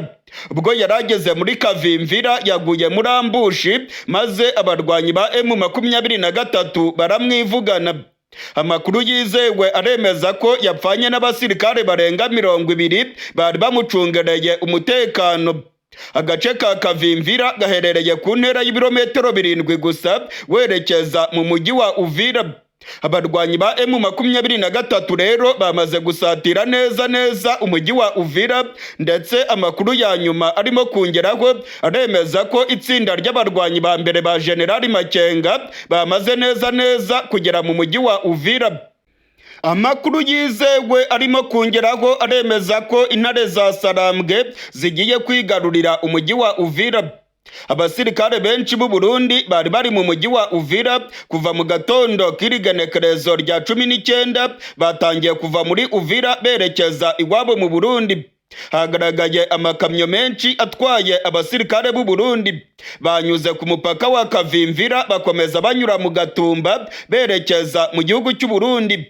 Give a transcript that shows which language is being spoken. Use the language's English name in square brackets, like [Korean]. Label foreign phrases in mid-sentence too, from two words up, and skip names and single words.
[Kinyarwanda] Ubwo yarageze muri Kavimvira yaguye muri ambushi maze abarwanyi ba M23 baramwivugana. Amakuru yizewe aremeza ko yapfanye n'abasirikare barenga 20 bari bamucungereye umutekano. Agace ka Kavimvira gaherereye ku ntera y'ibirometero 7 gusa werekeza mu mujyi wa Uvira. Abarwanyi ba M23 rero bamaze gusatira neza umujyi wa Uvira, ndetse amakuru ya nyuma arimo kongeraho aremeza ko itsinda ry'abarwanyi ba mbere ba General Makenga bamaze neza kugera mu mujyi wa Uvira. Amakuru yizewe arimo kongeraho aremeza ko intare za Sarambwe zigiye kwigarurira umujyi wa Uvira. Abasirikare benshi b'u Burundi bari mu mujyi wa Uvira kuva mu gatondo k'irigenekerezo rya 19 batangiye kuva muri Uvira berekeza iwabo mu Burundi. hagaragaye amakamyo menshi atwaye abasirikare b'u Burundi banyuze ku mupaka wa Kavimvira bakomeza banyura mu Gatumba berekeza mu gihugu cy'u Burundi.